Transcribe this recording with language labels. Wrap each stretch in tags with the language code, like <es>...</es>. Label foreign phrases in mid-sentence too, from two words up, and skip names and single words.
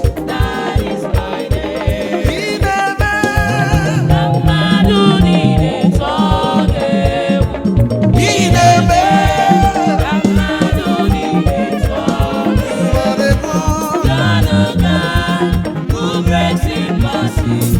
<en>That is my name.</en> <ig>Ị na-eme. Ka mmadụ niile tụọ gị egwu. Ị na-eme. Ka mmadụ niile tụọ gị egwu.</ig> <en>Hallelujah. God of God, who breaks in mercy,</en>